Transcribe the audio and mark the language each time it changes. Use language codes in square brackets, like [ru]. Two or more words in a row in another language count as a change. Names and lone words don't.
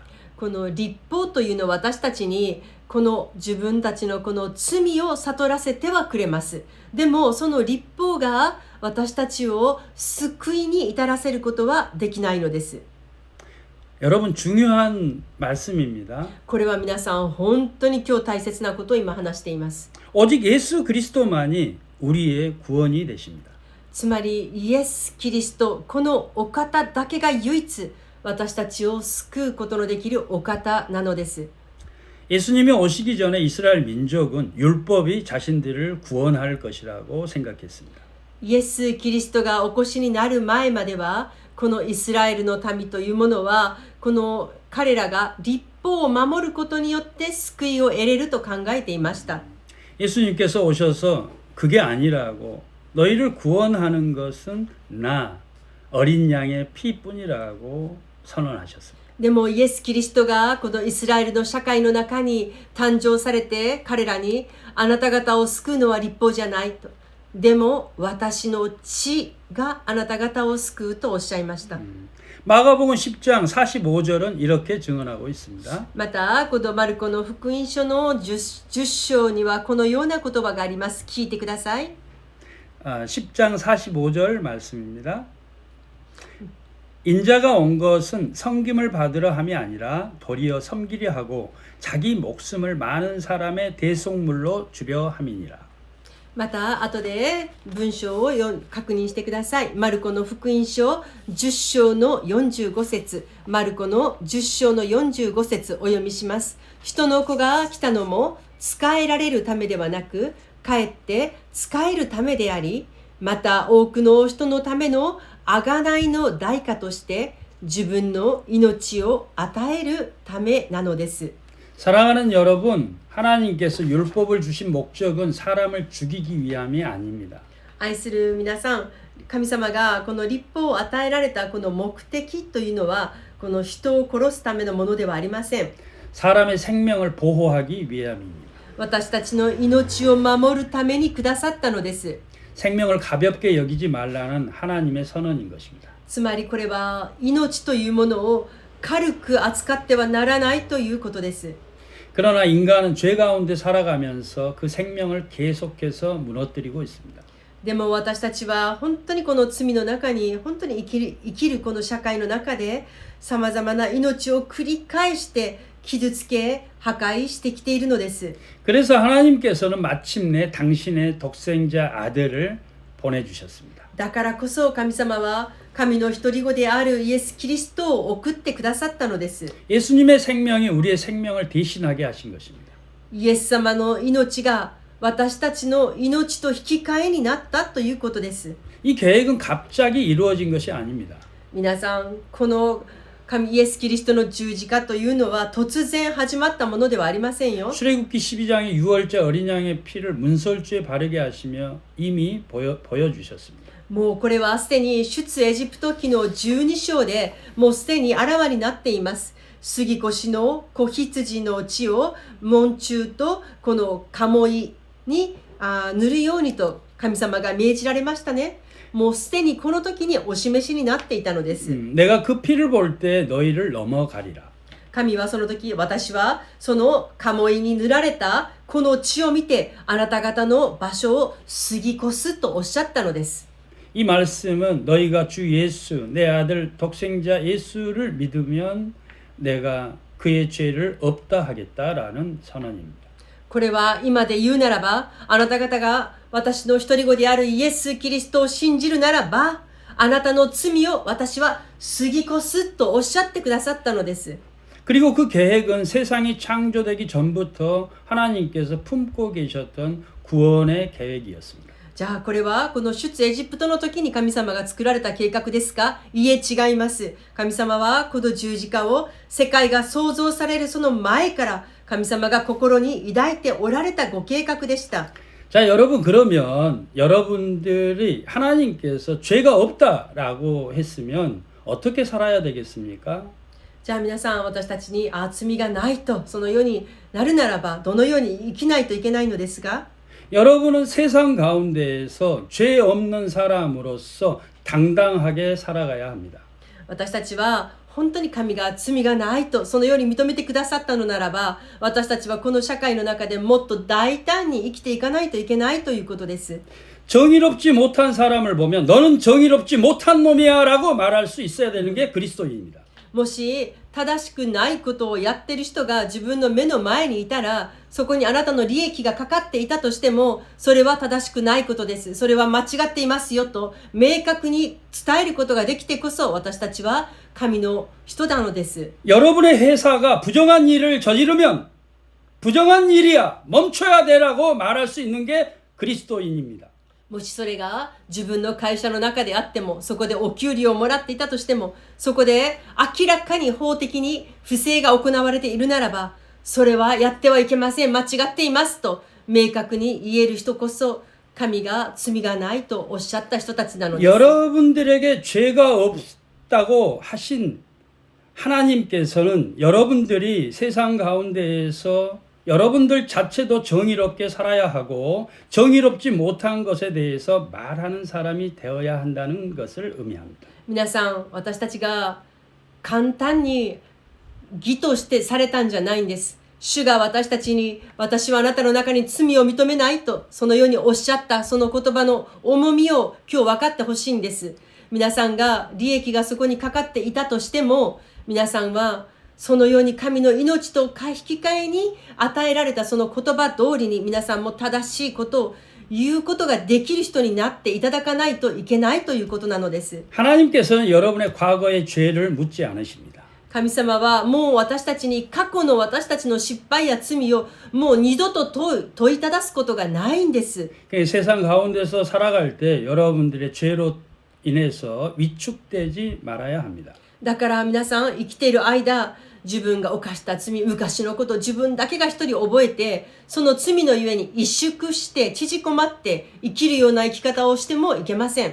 [ja] この律法というのは私たちにこの自分たちのこの罪を悟らせてはくれます。でもその律法が私たちを救いに至らせることはできないのです。 [ko] 여러분 중요한 말씀입니다. [ja] これは皆さん本当に今日大切なことを今話しています。 [ko] 오직 예수 그리스도만이 우리의 구원이 되십니다. [ja] つまりイエス・キリストこのお方だけが唯一私たちを救うことのできるお方なのです。 [ko] 예수님이 오시기 전에 이스라엘 민족은 율법이 자신들을 구원할 것이라고 생각했습니다. [ja] イエス・キリストがお越しになる前まではこのイスラエルの民というものはこの彼らが律法を守ることによって救いを得れると考えていました。 [ko] 예수님께서 오셔서 그게 아니라고 너희를 구원하는 것은 나 어린 양의 피뿐이라고 선언하셨습니다. [ja] でもイエス・キリストがこのイスラエルの社会の中に誕生されて彼らにあなた方を救うのは律法じゃないと。でも私の血があなた方を救うとおっしゃいました。 [ko] 마가복음 10장 45절은 이렇게 증언하고 있습니다. [ja] またこのマルコの福音書の 10章にはこのような言葉があります。聞いてください。 [ko] 10장 45절 말씀입니다. 인자가 온 것은 섬김을 받으려 함이 아니라 도리어 섬기려 하고 자기 목숨을 많은 사람의 대속물로 주려 함이니라. [ja] また後で文章を確認してください。マルコの福音書10章の45節、マルコの10章の45節お読みします。人の子が来たのも仕えられるためではなく、かえって仕えるためであり、また多くの人のための贖いの代価として自分の命を与えるためなのです。 [ko] 사랑하는 여러분, 하나님께서 율법을 주신 목적은 사람을 죽이기 위함이 아닙니다. [ja] 愛する皆さん、神様がこの律法を与えられたこの目的というのはこの人を殺すためのものではありません。 [ko] 사람의 생명을 보호하기 위함입니다. [ja] 私たちの命を守るためにくださったのです。 [ko] 생명을 가볍게 여기지 말라는 하나님의 선언인 것입니다. [ja] つまりこれは命というものを軽く扱ってはならないということです。 [ko] 그러나 인간은 죄 가운데 살아가면서 그 생명을 계속해서 무너뜨리고 있습니다. [ja] でも私たちは本当にこの罪の中に本当に生きるこの社会の中でさまざまな命を繰り返して傷つけ破壊してきているのです。 [ko] 그래서 하나님께서는 마침내 당신의 독생자 아들을 보내주셨습니다. [ja] だからこそ神様は神の一人子であるイエス・キリストを送ってくださったのです。 [ko] 예수님의 생명이 우리의 생명을 대신하게 하신 것입니다. [ja] イエス様の命が私たちの命と引き換えになったということです。 [ko] 이 계획은 갑자기 이루어진 것이 아닙니다. [ja] 皆さん、この神イエス・キリストの十字架というのは突然始まったものではありませんよ。 [ko] 출애굽기 12장의 6월절 어린 양의 피를 문설주에 바르게 하시며 이미 보여주셨습니다. [ja] もうこれはすでに出エジプト記の12章でもうすでにあらわになっています。杉越の子羊の血を門柱とこの鴨居に塗るようにと神様が命じられましたね。もうすでにこの時にお示しになっていたのです。 [ko] 내가 그 피를 볼 때 너희를 넘어가리라. [ja] 神はその時、私はその鴨居に塗られたこの血を見てあなた方の場所を過ぎ越すとおっしゃったのです。 [ko] 이 말씀은 너희가 주 예수 내 아들 독생자 예수를 믿으면 내가 그의 죄를 없다 하겠다라는 선언입니다. [ja] これは今で言うならば、あなた方が私の一人子であるイエス・キリストを信じるならば、あなたの罪を私は過ぎ越すとおっしゃってくださったのです。 [ko] 그리고 그 계획은 세상이 창조되기 전부터 하나님께서 품고 계셨던 구원의 계획이었습니다. [ja] じゃあこれはこの出エジプトの時に神様が作られた計画ですか？いえ、違います。神様はこの十字架を世界が創造されるその前から神様が心に抱いておられたご計画でした。 [ko] 자, 여러분 그러면 여러분들이 하나님께서 죄가 없다라고 했으면 어떻게 살아야 되겠습니까? [ja] じゃあ皆さん、私たちに罪がないとそのようになるならばどのように生きないといけないのですが、 [ko] 여러분은 세상 가운데에서 죄 없는 사람으로서 당당하게 살아가야 합니다. [ja] 私たちは本当に神が罪がないとそのように認めてくださったのならば、私たちはこの社会の中でもっと大胆に生きていかないといけないということです。 [ko] 정의롭지 못한 사람을 보면 너는 정의롭지 못한 놈이야 라고 말할 수 있어야 되는 게 그리스도인입니다. [ja] もし正しくないことをやってる人が自分の目の前にいたら、そこにあなたの利益がかかっていたとしても、それは正しくないことです。それは間違っていますよと明確に伝えることができてこそ私たちは神の人なのです。 [ko] 여러분의 회사가 부정한 일을 저지르면 부정한 일이야 멈춰야 되라고 말할 수 있는 게 그리스도인입니다. [ja] もしそれが自分の会社の中であっても、そこでお給料をもらっていたとしても、そこで明らかに法的に不正が行われているならば、それはやってはいけません、間違っていますと明確に言える人こそ神が罪がないとおっしゃった人たちなのです。 [ko] 여러분들에게 죄가 없다고 하신 하나님께서는 여러분들이 세상 가운데에서 여러분들 자체도 정의롭게 살아야 하고 정의롭지 못한 것에 대해서 말하는 사람이 되어야 한다는 것을 의미합니다. [ja] 皆さん、私たちが簡単に義としてされたんじゃないんです。主が私たちに、私はあなたの中に罪を認めないとそのようにおっしゃったその言葉の重みを今日分かってほしいんです。皆さんが利益がそこにかかっていたとしても、皆さんはそのように神の命と引き換えに与えられたその言葉通りに皆さんも正しいことを言うことができる人になっていただかないといけないということなのです。 [ko] 하나님께서는 여러분의 과거의 죄를 묻지 않으십니다. [ja] 神様はもう私たちに過去の私たちの失敗や罪をもう二度と問いただすことがないんです。 [ko] 세상 가운데서 살아갈 때 여러분들의 죄로 인해서 위축되지 말아야 합니다. [ja] だから皆さん生きている間、自分が犯した罪、昔のことを自分だけが一人覚えて、その罪のゆえに萎縮して縮こまって生きるような生き方をしてもいけません。